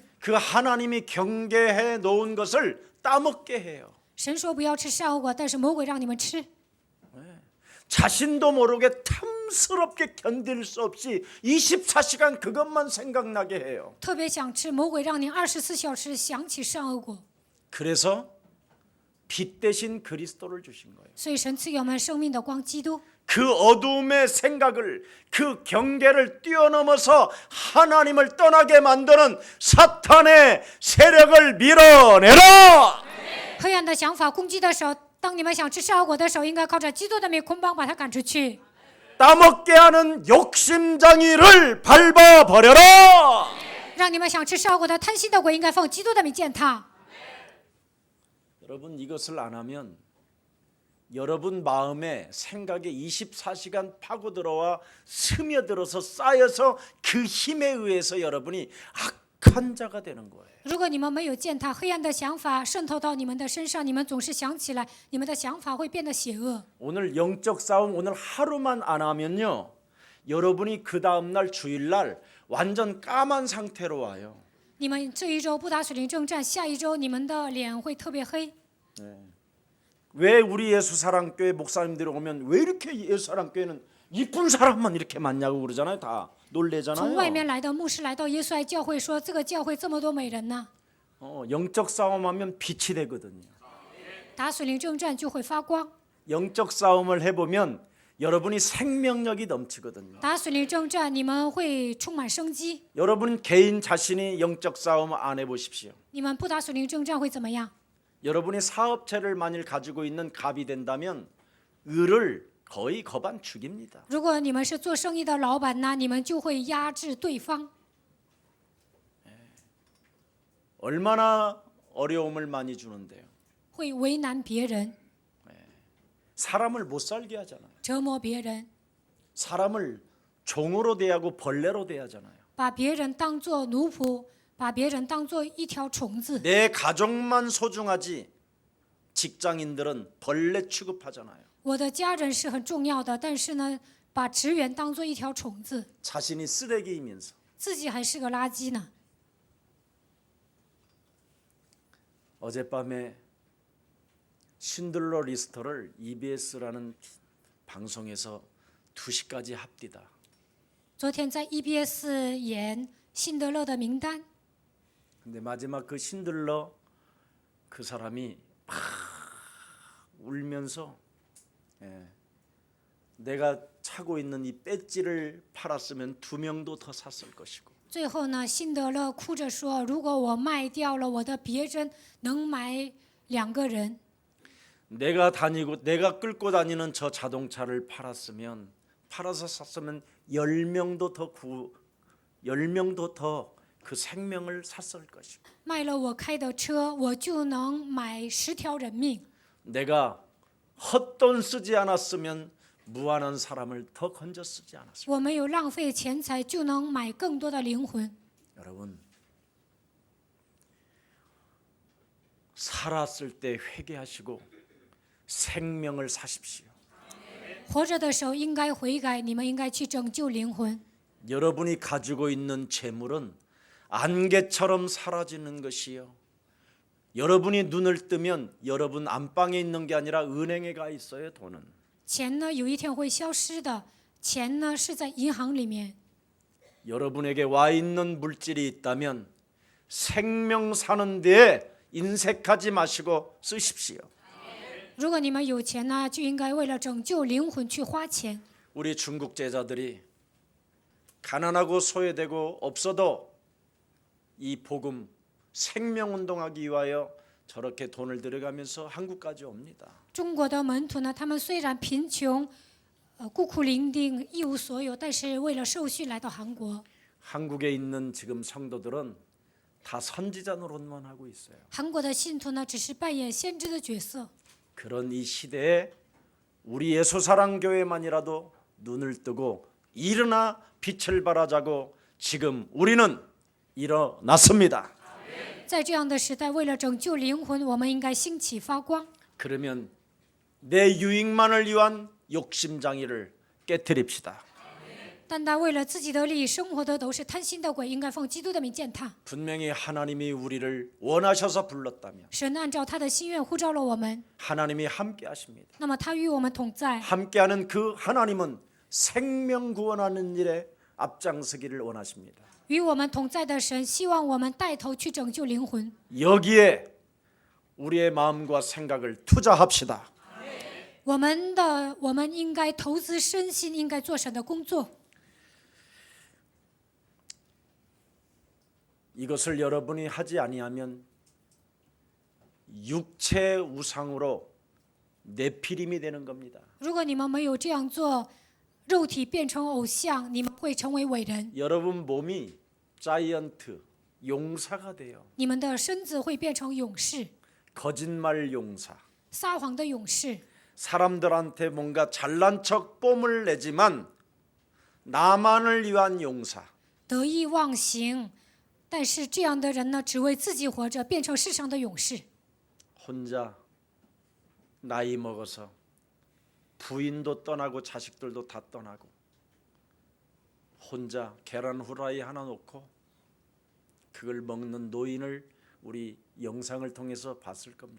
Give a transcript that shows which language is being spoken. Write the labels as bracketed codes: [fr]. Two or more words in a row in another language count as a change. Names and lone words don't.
[ko] 그 하나님이 경계해 놓은 것을 따먹게 해요. [zh] 神说不要吃善恶果，但是魔鬼让你们吃。 [ko] 자신도 모르게 탐스럽게 견딜 수 없이 24시간 그것만 생각나게 해요. [zh] 特别想吃，魔鬼让你24小时想起善恶果。 [ko] 그래서 빛 대신 그리스도를 주신 거예요. [zh] 所以神赐给我们生命的光，基督。 [ko] 그 어둠의 생각을 그 경계를 뛰어넘어서 하나님을 떠나게 만드는 사탄의 세력을 밀어내라. [zh] 黑暗的想法攻击的时候，当你们想吃善恶果的时候，应该靠着基督的名捆绑把它赶出去。 [ko] 따먹게 하는 욕심장이를 밟아 버려라. [zh] 让你们想吃善恶果的贪心的鬼，应该奉基督的名践踏。 [ko] 여러분 이것을 안 하면 여러분 마음에 생각에 24시간 파고 들어와 스며들어서 쌓여서 그 힘에 의해서 여러분이 악한 자가 되는 거예요. [zh] 如果你们没有践踏，黑暗的想法渗透到你们的身上，你们总是想起来，你们的想法会变得邪恶。 [ko] 오늘 영적 싸움 오늘 하루만 안 하면요. 여러분이 그 다음 날 주일날 완전 까만 상태로 와요. [zh] 你们这一周不打属灵征战，下一周你们的脸会特别黑。 [ko] 왜 우리 예수사랑교회 목사님들이 오면 왜 이렇게 예수사랑교회는 이쁜 사람만 이렇게 많냐고 그러잖아요. [zh] 다 从外面 [ko] 놀래잖아요. [zh] 来的牧师来到耶稣爱教会说，这个教会这么多美人呢。 [ko] 영적 싸움하면 빛이 되거든요. [zh] 打属灵征战就会发光， [ko] 영적 싸움을 해보면 여러분이 생명력이 넘치거든요. [zh] 打属灵征战你们会充满生机。 [ko] 여러분 개인 자신이 영적 싸움 안 해보십시오. [zh] 你们不打属灵征战会怎么样？ [ko] 여러분이 사업체를 만일 가지고 있는 갑이 된다면 을을 거의 거반 죽입니다. [zh] 如果你们是做生意的老板呢，你们就会压制对方， [ko] 얼마나 어려움을 많이 주는데요. [zh] 会为难别人， [ko] 사람을 못 살게 하잖아요. [zh] 折磨别人， [ko] 사람을 종으로 대하고 벌레로 대하잖아요. [zh] 把别人当作奴仆，把别人当作一条虫子。 [ko] 내 가족만 소중하지 직장인들은 벌레 취급하잖아요. [zh] 我的家人是很重要的，但是呢，把职员当作一条虫子， [ko] 자신이 쓰레기이면서 [zh] 自己还是个垃圾呢。 [ko] 어젯밤에 신들러 리스터를 EBS라는 방송에서 2시까지 합디다. [zh] 昨天在 EBS 演辛德勒的名单， [ko] 근데 마지막 그 신들러 그 사람이 막 울면서 내가 차고 있는 이 배지를 팔았으면 2명도 더 샀을 것이고 [zh] 最后呢，辛德勒哭着说：“如果我卖掉了我的别针，能买2个人。 [ko] 내가 끌고 다니는 저 자동차를 팔아서 샀으면 10명도 더 그 생명을 샀을 것이고 [zh] 卖了我开的车，我就能买10条人命。 [ko] 내가 헛돈 쓰지 않았으면 무한한 사람을 더 건져 쓰지 않았습니다. [zh] 我没有浪费钱财，就能买更多的灵魂。 [ko] 여러분 살았을 때 회개하시고 생명을 사십시오. [zh] 活着的时候应该悔改，你们应该去拯救灵魂。 [ko] 여러분이 가지고 있는 재물은 안개처럼 사라지는 것이요. 여러분이 눈을 뜨면 여러분 안방에 있는 게 아니라 은행에 가 있어요. 돈은. [zh] 钱呢有一天会消失的，钱呢是在银行里面。 [ko] 여러분에게 와 있는 물질이 있다면 생명 사는 데에 인색하지 마시고 쓰십시오. [zh] 如果你们有钱呢，就应该为了拯救灵魂去花钱。 [ko] 우리 중국 제자들이 가난하고 소외되고 없어도 이 복음 생명운동하기 위하여 저렇게 돈을 들여가면서 한국까지 옵니다. [zh] 中国的门徒呢，他们虽然贫穷，孤苦伶仃，一无所有，但是为了受训来到韩国。 [ko] 한국에 있는 지금 성도들은 다 선지자 노릇만 하고 있어요. [zh] 韩国的信徒呢，只是扮演先知的角色。 [ko] 그런 이 시대에 우리 예수사랑교회만이라도 눈을 뜨고 일어나 빛을 발하자고 지금 우리는 일어났습니다. [zh] 在这样的时代，为了拯救灵魂，我们应该兴起发光。 [ko] 그러면 내 유익만을 위한 욕심장애를 깨뜨립시다. [zh] 单单为了自己的利益生活的都是贪心的鬼，应该奉基督的名践踏。 [ko] 분명히 하나님이 우리를 원하셔서 불렀다면 [zh] 神按照他的心愿呼召了我们， [ko] 하나님이 함께 하십니다. [zh] 那么他与我们同在。 [ko] 함께하는 그 하나님은 생명 구원하는 일에 앞장서기를 원하십니다. [zh] 与我们同在的神，希望我们带头去拯救灵魂。 [ko] 여기에 우리의 마음과 생각을 투자합시다. [zh] 我们应该投资身心，应该做神的工作。 [ko] 이것을 여러분이 하지 아니하면 육체 우상으로 네피림이 되는 겁니다. [zh] 如果你们没有这样做，肉体变成偶像，你们会成为伟人， [ko] 여러분 몸이 자이언트 용사가 돼요. [zh] 你们的身子会变成勇士， [ko] 거짓말 용사. [zh] 撒谎的勇士。 [ko] 사람들한테 뭔가 잘난 척 뽐을 내지만 나만을 위한 용사. [zh] 得意忘形，但是这样的人呢，只为自己活着，变成世上的勇士。 [ko] 혼자 나이 먹어서 부인도 떠나고 자식들도 다 떠나고 혼자 계란 후라이 하나 놓고 그걸 먹는 노인을 우리 영상을 통해서 봤을 겁니다.